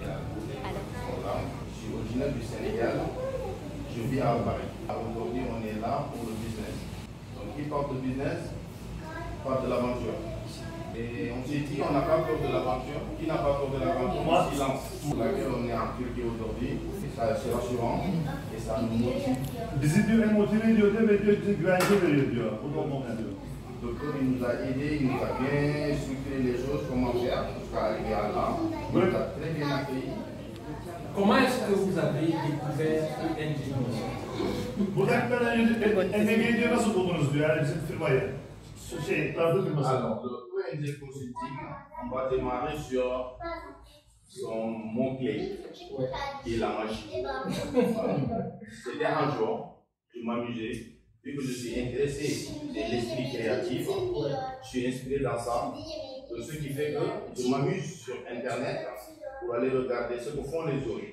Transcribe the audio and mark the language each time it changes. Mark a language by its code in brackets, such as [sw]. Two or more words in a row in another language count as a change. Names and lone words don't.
[fr] Je suis originaire du Sénégal, je vis à Paris. Aujourd'hui, on est là pour le business. Donc, qui parle de business, parle de l'aventure. Et on s'est dit, on n'a pas peur de l'aventure. Qui n'a pas peur de l'aventure? Moi, silence. Pour laquelle on est en Turquie aujourd'hui. C'est rassurant et ça nous motive. [tr] Bizi diyor hem motive ediyor diyor ve diyor güvence veriyor diyor. Bu da olmalı diyor. [fr] Le docteur il nous a aidés, il nous a bien structuré les choses, comment faire jusqu'à arriver à là. Il nous a très bien accueillis. Comment est-ce que vous avez découvert ONG? [tr] Burada emeği diyor nasıl buldunuz diyor yani bizim firmayı. Tardı firması. [fr] Alors, le ONG Consulting, on va démarrer sur son mot-clé, qui est la magie. C'était un jour, je m'amusais, vu que je suis intéressé de l'esprit créatif, je suis inspiré dans ça, ce qui fait que je m'amuse sur Internet pour aller regarder ce que font les autres.